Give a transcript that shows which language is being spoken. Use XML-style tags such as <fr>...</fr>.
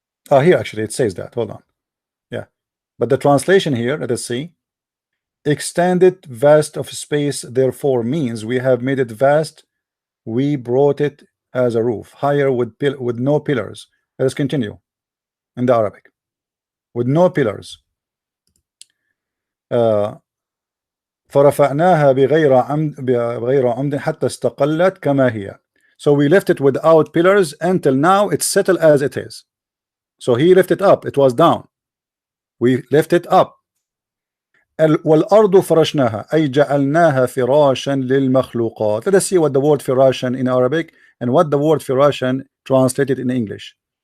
<en>Here actually it says that. Hold on. Yeah. But the translation here, let us see. Extended vast of space, therefore means we have made it vast. We brought it as a roof, higher with no pillars. Let us continue in the Arabic. With no pillars.</en> <ar>فرفعناها بغير عمد حتى استقلت كما هي.</ar> <en>So we left it without pillars until now it's settled as it is. So he left it up, it was down. We left it up.</en> <ar>والأرض فرشناها أي جعلناها فراشا للمخلوقات.</ar> <en>Let us see what the word فراشا in Arabic and what the word فراشا translated in English.</en>